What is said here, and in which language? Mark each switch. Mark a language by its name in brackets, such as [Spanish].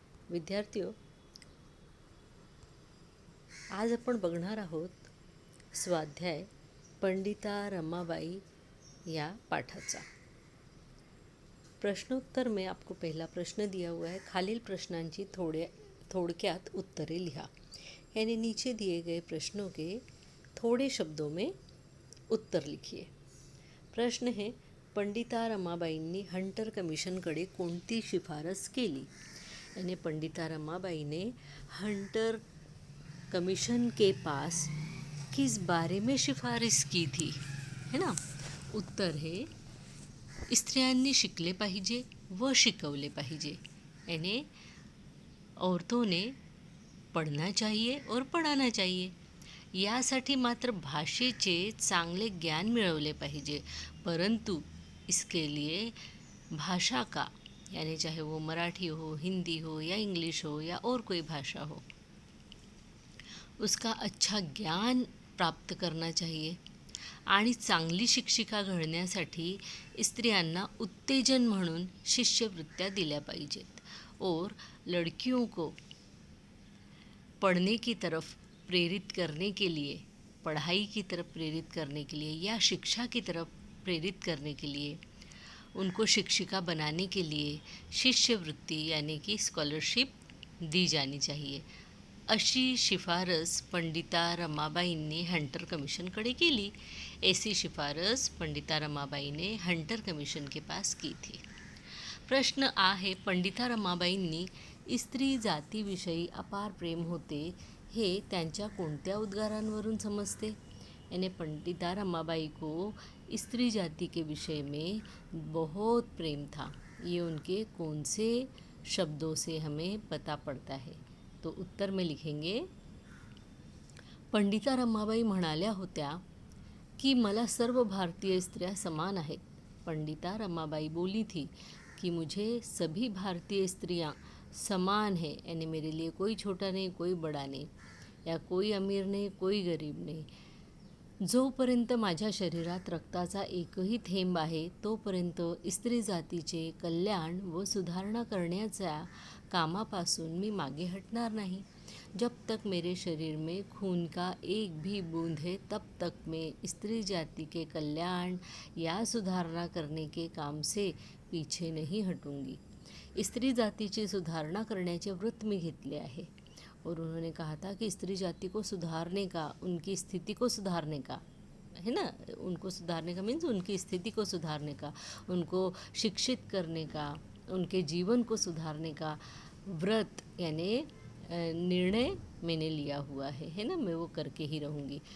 [Marathi] विद्यार्थियों, आज आपण बघणार आहोत स्वाध्याय पंडिता रमाबाई या पाठाचा। [Hindi] प्रश्नोत्तर में आपको पहला प्रश्न दिया हुआ है। [Marathi] खालील प्रश्नांची थोड़क्यात उत्तरे लिहा। [Hindi] यानी नीचे दिए गए प्रश्नों के थोड़े शब्दों में उत्तर लिखिए। [Marathi] प्रश्न है, पंडिता रमाबाईंनी हंटर कमिशनकडे कोणती शिफारस केली? [Hindi] यानी पंडिता रमाबाई ने हंटर कमीशन के पास किस बारे में सिफारिश की थी, है ना? [Marathi] उत्तर है, स्त्रियांनी शिकले पाहिजे व शिकवले पाहिजे। [Hindi] यानी औरतों ने पढ़ना चाहिए और पढ़ाना चाहिए। [Marathi] यासाठी मात्र भाषेचे चांगले ज्ञान मिळवले पाहिजे, परंतु [Hindi] इसके लिए भाषा का, यानी चाहे वो मराठी हो, हिंदी हो या इंग्लिश हो या और कोई भाषा हो, उसका अच्छा ज्ञान प्राप्त करना चाहिए। [Marathi] आणि चांगली शिक्षिका घडण्यासाठी स्त्रियांना उत्तेजन म्हणून शिष्यवृत्त्या दिल्या पाहिजेत [Hindi] और लड़कियों को पढ़ने की तरफ प्रेरित करने के लिए, पढ़ाई की तरफ प्रेरित करने के लिए या शिक्षा की तरफ प्रेरित करने के लिए, उनको शिक्षिका बनाने के लिए शिष्यवृत्ति यानी कि स्कॉलरशिप दी जानी चाहिए, [Marathi] अशी शिफारस पंडिता रमाबाईंनी हंटर कमीशनकडे केली। [Hindi] ऐसी शिफारस पंडिता रमाबाई ने हंटर कमीशन के पास की थी। [Marathi] प्रश्न आ है, पंडिता रमाबाईंनी स्त्री जातीविषयी अपार प्रेम होते हे त्यांच्या कोणत्या उद्गारांवरून समजते? [Hindi] यानी पंडिता रमाबाई को स्त्री जाति के विषय में बहुत प्रेम था। ये उनके कौन से शब्दों से हमें पता पड़ता है? तो उत्तर में लिखेंगे, [Marathi] पंडिता रमाबाई म्हणाल्या होत्या कि मला सर्व भारतीय स्त्रियां समान आहेत। [Hindi] पंडिता रमाबाई बोली थी कि मुझे सभी भारतीय स्त्रियां समान है, यानी मेरे लिए कोई छोटा नहीं, कोई बड़ा नहीं, या कोई अमीर नहीं, कोई गरीब नहीं। [Marathi] जोपर्यंत माझ्या शरीरात रक्ताचा एकही थेंब आहे तोपर्यंत स्त्री जातीचे कल्याण व सुधारणा करण्याच्या कामापासून मी मागे हटणार नाही। [Hindi] जब तक मेरे शरीर में खून का एक भी बूंद है तब तक मैं स्त्री जाति के कल्याण या सुधारणा करने के काम से पीछे नहीं हटूंगी। [Marathi] स्त्री जातीची सुधारणा करण्याचे व्रत मी घेतले आहे। [Hindi] और उन्होंने कहा था कि स्त्री जाति को सुधारने का, उनकी स्थिति को सुधारने का, है ना, उनको सुधारने का मीन्स उनकी स्थिति को सुधारने का, उनको शिक्षित करने का, उनके जीवन को सुधारने का व्रत यानी निर्णय मैंने लिया हुआ है ना, मैं वो करके ही रहूँगी।